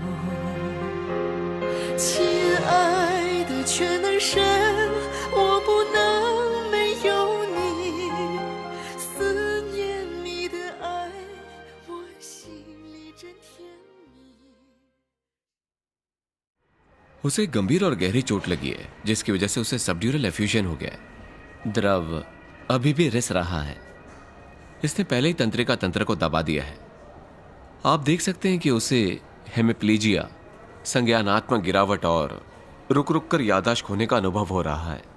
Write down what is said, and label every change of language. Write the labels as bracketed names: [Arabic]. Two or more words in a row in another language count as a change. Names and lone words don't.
[Chinese] 亲爱的全能神，我不能没有你，思念你的爱，我心里真甜蜜。 [Hindi] उसे गंभीर और गहरी चोट लगी है, जिसकी वजह से उसे [English] subdural effusion [Hindi] हो गया है। द्रव अभी भी रिस रहा है। इसने पहले ही तंत्रिका तंत्र को दबा दिया है। आप देख सकते हैं कि उसे हेमिप्लीजिया, संज्ञानात्मक गिरावट और रुक रुक कर याददाश्त खोने का अनुभव हो रहा है।